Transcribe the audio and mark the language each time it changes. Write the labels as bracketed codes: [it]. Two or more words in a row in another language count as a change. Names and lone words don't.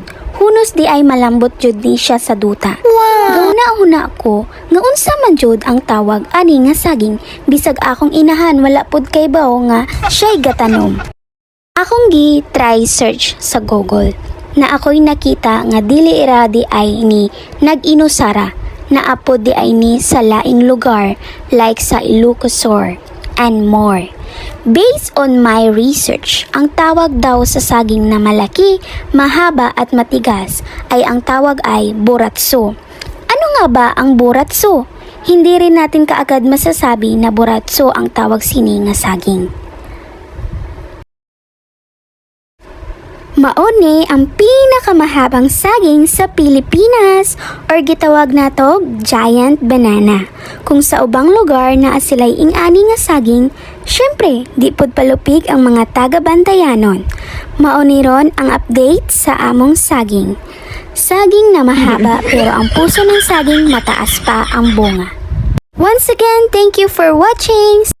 [ceb] Hunos di ay malambot jud ni siya sa duta. Gauna-huna ko nga unsa man jud ang tawag ani nga saging, bisag akong inahan wala pod kay baw nga siya'y gatanom. Akong gi [en] try search [ceb] sa Google na ako'y nakita nga dili iradi ay ni nag-inusara na apod di ay ni sa laing lugar like sa Ilocosur [en] and more. Based on my research, [tl] ang tawag daw sa saging na malaki, mahaba at matigas ay ang tawag ay buratso. Ano nga ba ang buratso? Hindi rin natin kaagad masasabi na buratso ang tawag sini nga saging. [ceb] Mauni ang pinakamahabang saging sa Pilipinas or gitawag nato [en] giant banana. [ceb] Kung sa ubang lugar na sila'y ingani nga saging, syempre di pod palupig ang mga taga-bantayanon. Mauni ron ang update sa among saging. [tl] Saging na mahaba pero ang puso ng saging mataas pa ang bunga. [en] Once again, thank you for watching!